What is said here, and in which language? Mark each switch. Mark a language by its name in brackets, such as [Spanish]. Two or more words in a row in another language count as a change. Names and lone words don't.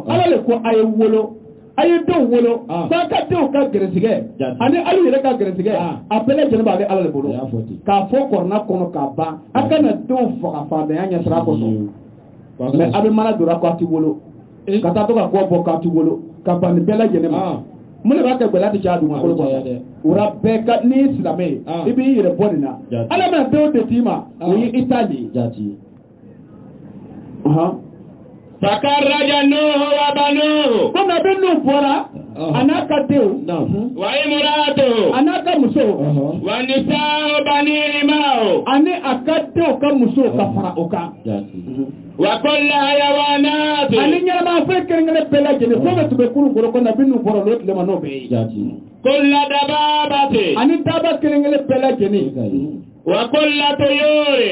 [Bambara] ala de ko a ye wolo a ye denw wolo f'a ka denw ka gɛrɛsigɛ ani alu yɛrɛ ka gɛrɛsigɛ a bɛɛ lajɛlen b'ale ala de bolo k'a fɔ kɔrɔna kɔnɔ k'a ban a kana denw faga fadenya ɲɛsira kɔsɔn mɛ a bɛ mana donna k'a ti wolo ka taa to ka kɔ bɔ k'a ti wolo ka ban nin bɛɛ lajɛlen ma mun de b'a kɛ gɛlɛya ti caya dugumakolo kɔnɔ ola bɛɛ ka n'i ye silamɛ ye i b'i yɛrɛ bɔ nin na ala bɛna denw de d'i ma o ye i ta de ye. [Arabic] فخرج نوح وبنوه [Bambara] ko nabi nuhu bɔra a n'a ka denw [Arabic] وامرأته [Bambara] a n'a ka muso [Arabic] ونساء بنيه معه [Bambara] ani a ka denw ka muso ka fara o kan [Arabic] وكل الحيوانات [Bambara] ani ɲɛnama fɛn kelen-kelen bɛɛ lajɛlen fɛn bɛ tun bɛ kurun kɔnɔ ko nabi nuhu bɔra n'o tile ma n'o bɛɛ ye [Arabic] كل دابة [Bambara] ani daba kelen-kelen bɛɛ lajɛlen [Arabic] وكل الطيور